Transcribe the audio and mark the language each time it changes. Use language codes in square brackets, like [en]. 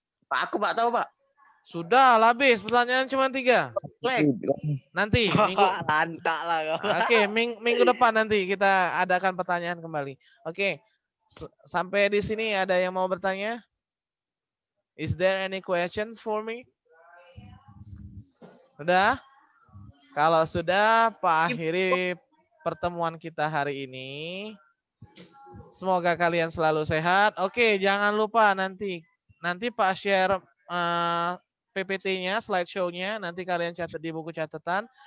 [id] Pak, aku Pak tahu, Pak. Sudah habis, pertanyaan cuma 3. Nanti minggu. Lantak lah. Oke, minggu depan nanti kita adakan pertanyaan kembali. Oke. Sampai di sini ada yang mau bertanya? [en] Is there any questions for me? [id] Sudah? Kalau sudah, Pak akhiri pertemuan kita hari ini. Semoga kalian selalu sehat. Oke, jangan lupa nanti Pak share PPT-nya, slideshow-nya. Nanti kalian catat di buku catatan.